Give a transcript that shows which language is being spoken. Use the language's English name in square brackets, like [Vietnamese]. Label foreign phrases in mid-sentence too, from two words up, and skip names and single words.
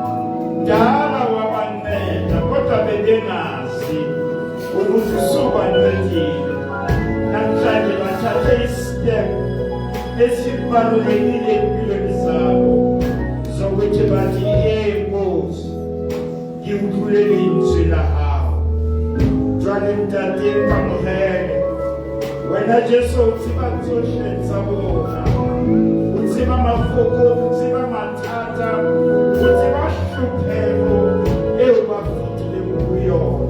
[Zulu] Dala wabanceda kodwa bebengazi ukuthi usubancedile. Namhlanje bathathe isitep esibalulekile empilweni zabo zokuthi bathi Nkosi ngikuthulela izwi lakho. [Southern Sotho] Jwale ntate nkamogele wena Jesu utsiba tsohle bona utsiba mafoko utsiba mathata utsiba hlupheko eo ba fetile kuyona.